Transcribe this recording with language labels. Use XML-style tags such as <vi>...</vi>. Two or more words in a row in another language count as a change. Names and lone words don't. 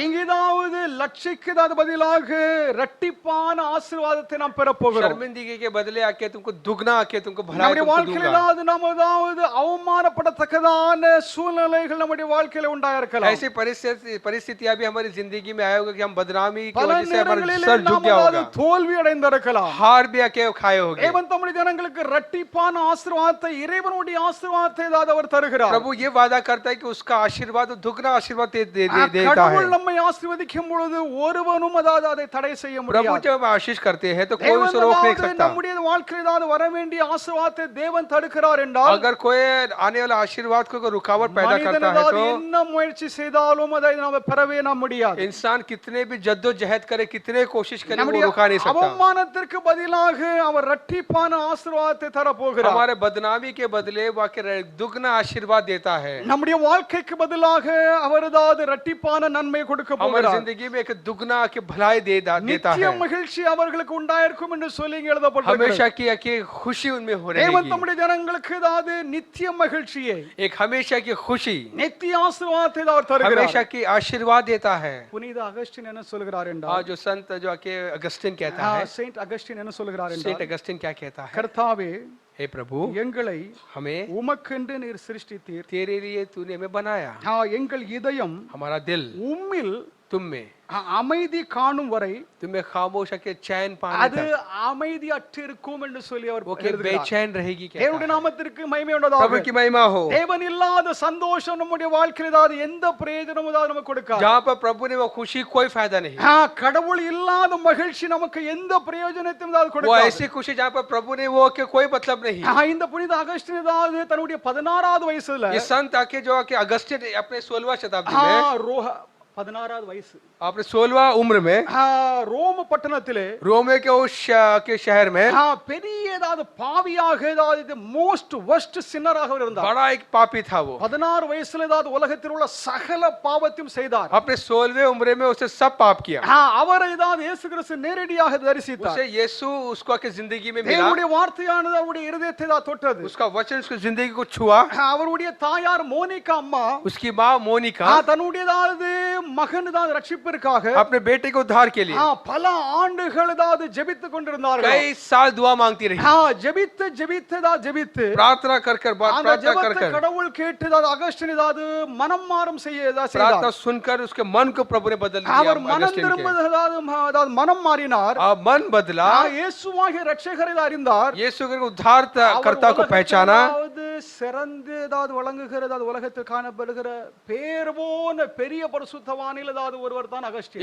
<ta>இங்கேதாவது லட்சிக்கு பதிலாக இரட்டிப்பான ஆசீர்வாதத்தை நாம் பெற போகிறோம்.</ta> <hi>शर्मिंदगी के बदले आके तुमको दुगना आके तुमको भलाई</hi> <ta>நம்முடைய</ta> <hi>तुमको</hi> <ta>வாழ்க்கையில்</ta> <hi>दूंगा।</hi> <ta>நமதாவது அவமானப்படத்தக்கதான சூழ்நிலைகள் நம்முடைய வாழ்க்கையில உண்டாயிருக்கலாம்.</ta> <hi>ऐसी परिस्थितियां भी हमारी जिंदगी में आए होगा कि हम बदनामी की</hi> <ta>பல</ta> <hi>वजह से हमारा</hi> <ta>நேரங்களிலே</ta> <hi>सर झुक गया</hi> <ta>நாம்</ta> <hi>होगा,</hi> <ta>தோல்வி அடைந்திருக்கலாம்.</ta> <hi>हार भी आके खाए होगे।</hi> <ta>தேவன் தம்முடைய ஜனங்களுக்கு இரட்டிப்பான ஆசீர்வாதத்தை இறைவனுடைய ஆசீர்வாதத்தை ஏதாவது அவர் தருகிறார்.</ta> <hi>प्रभु ये वादा करता है कि उसका आशीर्वाद दुगना आशीर्वाद देता है।</hi> <ta>கடவுள் நம்மை ஆசீர்வதிக்கும் பொழுது ஒருவனும் அதாவது அதை தடை செய்ய</ta> <hi>प्रभु</hi> <ta>முடியாது.</ta> <hi>जब हम आशीष करते हैं तो कोई</hi> <ta>தேவன்</ta> <hi>उसे रोक नहीं</hi> <ta>அதாவது</ta> <hi>सकता।</hi> <ta>நம்முடைய வாழ்க்கையில் ஏதாவது வர வேண்டிய ஆசீர்வாதத்தை தேவன் தடுக்கிறார் என்றால்</ta> <hi>अगर कोई आने वाला आशीर्वाद को कोई रुकावट पैदा</hi> <ta>மனிதன்</ta> <hi>करता है</hi> <ta>ஏதாவது</ta> <hi>तो</hi> <ta>என்ன முயற்சி செய்தாலும் அதை நாம பெறவே நாம் முடியாது.</ta> <hi>इंसान कितने भी जद्दोजहद करे, कितने कोशिश करे, वो</hi> <ta>நம்முடைய</ta> <hi>रुका नहीं सकता।</hi> <ta>அவமானத்திற்கு பதிலாக அவர் இரட்டிப்பான ஆசீர்வாதத்தை தர போகிறார்.</ta> <hi>हमारे बदनामी के बदले वो आके दुगना आशीर्वाद देता है।</hi> <ta>நம்முடைய வாழ்க்கைக்கு பதிலாக அவர் ஏதாவது இரட்டிப்பான நன்மை கொடுக்க</ta> <hi>हमारी</hi> <ta>போகிறார்.</ta> <hi>जिंदगी में एक दुगना के भलाई देता</hi> <ta>நித்திய</ta> <hi>है।</hi> <ta>மகிழ்ச்சி அவர்களுக்கு உண்டாயிருக்கும் என்று சொல்லி இங்கே எழுதப்பட்டிருக்கிறது.</ta> <hi>हमेशा की खुशी उनमें हो</hi> <ta>தேவன்</ta> <hi>रहेगी।</hi> <ta>தம்முடைய ஜனங்களுக்கு ஏதாவது நித்திய மகிழ்ச்சியை</ta> <hi>एक हमेशा की खुशी,</hi> <ta>நித்திய ஆசீர்வாதத்தை அவர் தருகிறார்.</ta> <hi>हमेशा की आशीर्वाद देता है।</hi> <ta>புனித அகஸ்டின் என்ன சொல்கிறார் என்றால்</ta> <hi>और जो संत जो आके अगस्टिन कहता है,</hi> <ta>செயின்ட் அகஸ்டின் என்ன சொல்கிறார்</ta> <hi>सेंट</hi> <ta>என்றால்</ta> <hi>अगस्टिन क्या कहता है?</hi> <ta>கர்த்தாவே</ta> <hi>हे प्रभु,</hi> <ta>எங்களை</ta> <hi>हमें</hi> <ta>உமக்கென்று நீர் சிருஷ்டித்தீர்.</ta> <hi>तेरे लिए तूने हमें बनाया।</hi> <ta>எங்கள் இதயம்</ta> <hi>हमारा दिल</hi> <ta>உம்மில்</ta> <hi>तुम में,</hi> <ta>அமைதி காணும் வரை</ta> <hi>तुम्हें खामोश के चैन पाने</hi> <ta>அது</ta> <hi>तक</hi> <ta>அமைதி அற்றிருக்கும் என்று சொல்லி அவர்</ta> <hi>वो के</hi> <ta>எழுதுகிறார்.</ta> <hi>बेचैन रहेगी कहता</hi> <ta>தேவனுடைய</ta> <hi>है।</hi> <ta>நாமத்திற்கு மகிமை</ta> <hi>प्रभु</hi> <ta>உண்டாதாக.</ta> <hi>की महिमा हो।</hi> <ta>தேவன் இல்லாத சந்தோஷம் நம்முடைய வாழ்க்கையில் ஏதாவது எந்த பிரயோஜனமும் ஏதாவது நமக்கு கொடுக்காது.</ta> <hi>जहाँ पर प्रभु ने वो खुशी कोई फायदा नहीं।</hi> <ta>கடவுள் இல்லாத மகிழ்ச்சி நமக்கு எந்த பிரயோஜனத்தையும் ஏதாவது</ta> <hi>वो</hi> <ta>கொடுக்காது.</ta> <hi>ऐसी खुशी जहाँ पर प्रभु ने वो के कोई मतलब नहीं।</hi> <ta>இந்த புனித அகஸ்டின் ஏதாவது தன்னுடைய 16வது வயசுல</ta> <hi>ये संत आके जो आके अगस्टिन अपने 16वां शताब्दी में,</hi> <ta>16வது வயசு</ta> <hi>अपने 16वां उम्र में</hi> <ta>ரோம் பட்டணத்திலே</ta> <hi>रोमे के उस के शहर में</hi> <ta>பெரிய ஏதாவது பாவியாக ஏதாவது</ta> <en>most worst sinnerāka</en> <ta>இருந்தார்.</ta> <hi>बड़ा एक पापी था वो।</hi> <ta>16 வயசுல ஏதாவது உலகத்தில் உள்ள சகல பாவத்தையும் செய்தார்.</ta> <hi>अपने 16वें उम्र में उसने सब पाप किया।</hi> <ta>அவரை ஏதாவது இயேசு கிறிஸ்து நேரடியாக தரிசித்தார்.</ta> <hi>उसे यीशु उसको आके जिंदगी में मिला।</hi> <ta>தேவனுடைய வார்த்தையானது அவருடைய இருதயத்தை தான் தொட்டது.</ta> <hi>उसका वचन उसकी जिंदगी को छुआ।</hi> <ta>அவருடைய தாயார் மோனிகா அம்மா</ta> <hi>उसकी माँ मोनिका</hi> <ta>தன்னுடைய ஏதாவது மகன் ஏதாவது ரட்சிப்பிற்காக</ta> <hi>अपने बेटे के उद्धार के लिए</hi> <ta>பல ஆண்டுகள் ஏதாவது ஜெபித்துக் கொண்டிருந்தார்கள்.</ta> <hi>कई साल दुआ मांगती रही,</hi> <ta>ஜெபித்து</ta> <hi>प्रार्थना कर कर</hi> <ta>அந்த</ta> <hi>प्रार्थना कर</hi> <ta>ஜெபத்தை</ta> <hi>कर</hi> <ta>கடவுள் கேட்டு ஏதாவது அகஸ்டின் ஏதாவது மனம் மாறும் செய்ய ஏதாவது</ta> <hi>प्रार्थना</hi> <ta>செய்தார்.</ta> <hi>सुनकर उसके मन को प्रभु ने बदल दिया।</hi> <ta>அவர் மனம்</ta> <hi>अगस्टिन के</hi> <ta>திரும்ப ஏதாவது மனம் மாறினார்.</ta> <hi>मन बदला।</hi> <ta>இயேசுவாகிய ரட்சகரை அறிந்தார்.</ta> <hi>यीशु के उद्धार कर्ता को पहचाना।</hi> <ta>சிறந்து ஏதாவது வழங்குகிற ஏதாவது உலகத்தில் காணப்படுகிற பேர் போன பெரிய பரிசுத்தவானில் ஏதாவது ஒருவர் தான் அகஸ்டின்.</ta>